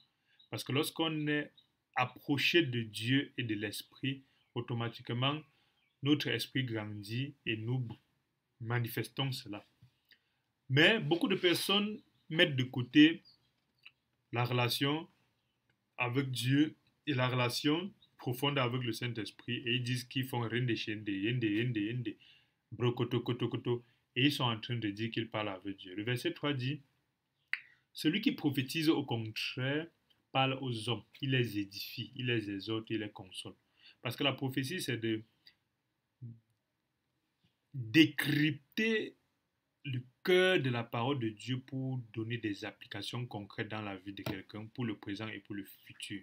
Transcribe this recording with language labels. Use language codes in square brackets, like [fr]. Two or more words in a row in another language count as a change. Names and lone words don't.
[fr] Parce que lorsqu'on est approché de Dieu et de l'Esprit, automatiquement, notre esprit grandit et nous manifestons cela. Mais beaucoup de personnes mettent de côté la relation avec Dieu et la relation profonde avec le Saint-Esprit et ils disent qu'ils font rien de chende, yende, brokoto, koto, koto, et ils sont en train de dire qu'ils parlent avec Dieu. Le verset 3 dit, celui qui prophétise au contraire parle aux hommes, il les édifie, il les exhorte, il les console. Parce que la prophétie, c'est de décrypter le cœur de la parole de Dieu pour donner des applications concrètes dans la vie de quelqu'un, pour le présent et pour le futur.